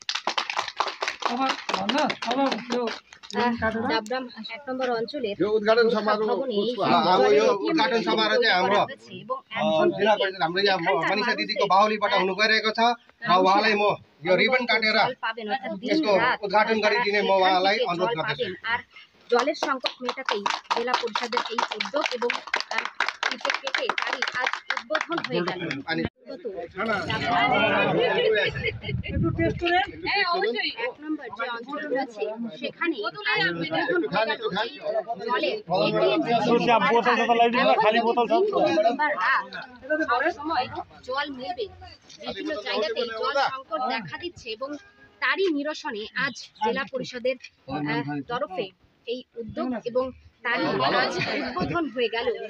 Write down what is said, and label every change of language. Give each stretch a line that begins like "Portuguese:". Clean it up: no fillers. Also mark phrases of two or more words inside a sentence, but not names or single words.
Bangla: ডাব্রাম 1 নম্বর অঞ্চলের
Nepali: यो उद्घाटन समारोह चाहिँ हाम्रो जिल्ला परिषद हाम्रो यहाँ मनिषा दिदीको बाहुलीबाट हुनु गइरहेको छ र उहाँलाई म यो रिबन काटेर यसको उद्घाटन गरिदिने म उहाँलाई अनुरोध गर्दछु।
Bangla: জলের সংকট মেটাতেই জেলা পরিষদের এই উদ্যোগ এবং কেটে তারই আজ উদ্বোধন হয়ে গেল। এক নম্বর যে অঞ্চল রয়েছে সেখানে সময় জল মিলবে, বিভিন্ন জায়গাতে জল সংকট দেখা দিচ্ছে এবং তারই নিরসনে আজ জেলা পরিষদের তরফে এই উদ্যোগ এবং তারই আজ উদ্বোধন হয়ে গেল।